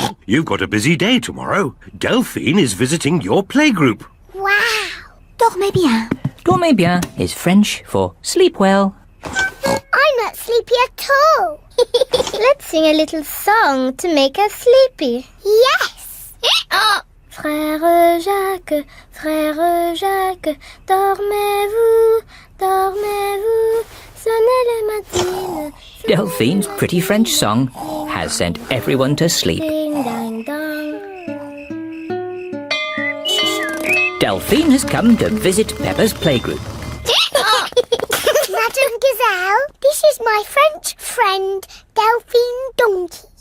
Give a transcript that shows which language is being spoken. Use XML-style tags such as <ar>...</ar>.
<en>You've got a busy day tomorrow. Delphine is visiting your playgroup. Wow!</en> <fr>Dormez bien. Dormez bien</fr> <en>is French for sleep well. I'm not sleepy at all. Let's sing a little song to make us sleepy. Yes!</en> <fr>Frère Jacques, dormez-vous, sonnez les matines.</fr> <en>Delphine's pretty French song has sent everyone to sleep.</en> <fr>Ding dang dong.</fr> <en>Delphine has come to visit Peppa's playgroup. Madame Gazelle, this is my French friend, Delphine Donkey.</en>